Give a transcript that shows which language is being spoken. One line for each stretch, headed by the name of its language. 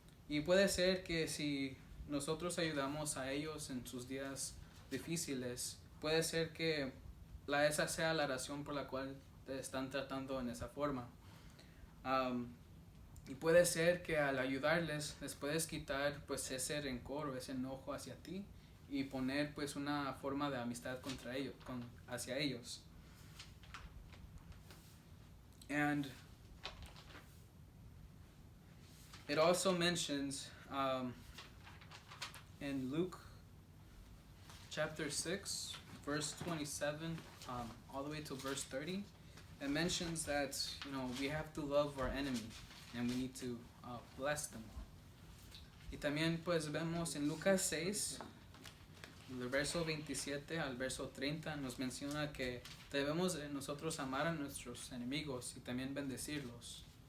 Spanish: Y puede ser que si nosotros ayudamos a ellos en sus días difíciles, puede ser que esa sea la razón por la cual te están tratando en esa forma. Y puede ser que al ayudarles les puedes quitar pues ese rencor o ese enojo hacia ti y poner pues una forma de amistad hacia ellos.
English: And it also mentions in Luke chapter 6, verse 27, all the way to verse 30, it mentions that we have to love our enemy and we need to bless them.
Spanish: Y también pues vemos en Lucas 6, del verso 27 al verso 30, nos menciona que debemos nosotros amar a nuestros enemigos y también bendecirlos.